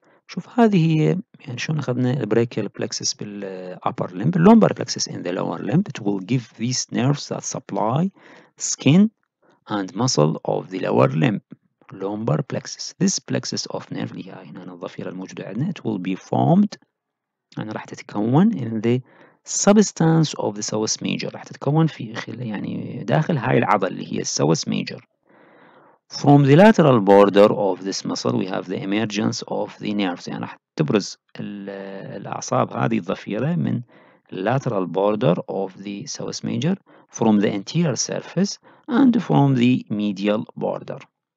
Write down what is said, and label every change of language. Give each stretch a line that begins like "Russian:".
Arabic: شوف هذه هي يعني شلون أخذنا البراchial plexus بالupper limb.
English: Lumbar plexus in the lower limb. It will give these nerves that supply skin and muscle of the lower limb. Lumbar plexus. This plexus of nerve
Arabic: اللي هي هنا الضفيرة الموجودة عندنا
English: it will be formed
Arabic: يعني راح تتكون
English: in the substance of the psoas major.
Arabic: راح تتكون في يعني داخل هاي العضلة اللي هي psoas major.
English: From the lateral border of this muscle we have the emergence of the nerves.
Arabic: يعني راح تبرز الأعصاب هذه الضفيرة من
English: lateral border of the psoas major from the anterior surface and from the medial border.